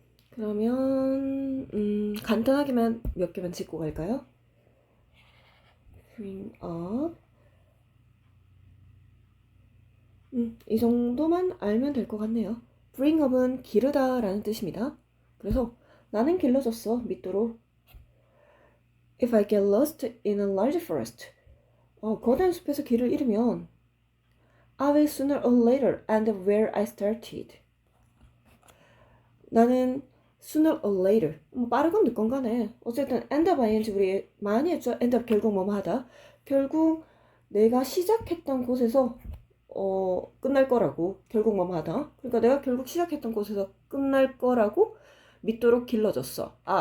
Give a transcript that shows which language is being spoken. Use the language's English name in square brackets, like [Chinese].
[Korean] 그러면 간단하게만 몇 개만 짚고 갈까요? [English] bring up. [Korean] 이 정도만 알면 될 것 같네요. bring up은 기르다 라는 뜻입니다. 그래서 나는 길러졌어, 밑도로. [English] If I get lost in a large forest. [Korean] 거대한 숲에서 길을 잃으면 [English] I will sooner or later end up where I started. [Korean] 나는 [English] sooner or later, [Korean] 빠르건 늦건 간에 어쨌든 [English] end up ing [Korean] 우리 많이 했죠. end up 결국 뭐뭐 하다. 결국 내가 시작했던 곳에서 끝날 거라고. 결국 뭐뭐 하다. 그러니까 내가 결국 시작했던 곳에서 끝날 거라고 믿도록 길러졌어.